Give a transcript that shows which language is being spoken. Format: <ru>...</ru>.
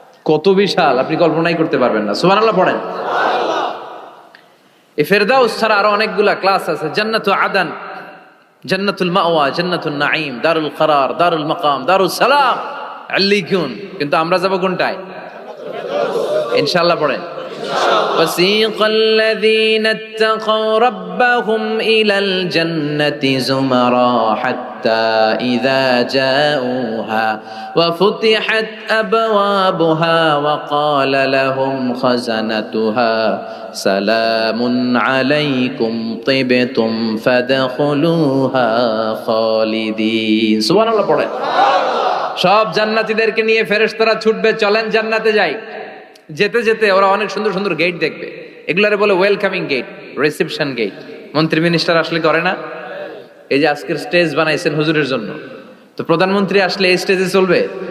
<bn>কত বিশাল আপনি কল্পনাই করতে পারবেন না। সুবহানাল্লাহ পড়েন। এই ফিরদাউস ছাড়া আরো অনেকগুলা ক্লাস আছে। জান্নাতুল আদান, জান্নাতুল মাওয়া, জান্নাতুন নাঈম, দারুল করার, দারুল মাকাম, দারুস সালাম, আল্লিকুন। কিন্তু আমরা যাব কোনটায়? ইনশাআল্লাহ পড়েন।</bn> <ar>وسيق الذين اتقوا ربهم إلى الجنة زمرا حتى إذا جاءوها وفتحت أبوابها وقال لهم خزنتها سلام عليكم طبتم فادخلوها خالدين। سبحان الله</ar> <bn>পড়েন। সব জান্নাতীদেরকে নিয়ে ফেরেশতারা ছুটবে, চলেন জান্নাতে যাই। যেতে যেতে ওরা অনেক সুন্দর সুন্দর গেট দেখবে, এগুলারে বলে ওয়েলকামিং গেট, রিসেপশন গেট। মন্ত্রী মিনিস্টার আসলে করে না? এই যে আজকের স্টেজ বানাইছেন হুজুরের জন্য, তো প্রধানমন্ত্রী আসলে এই স্টেজে চলবে?</bn>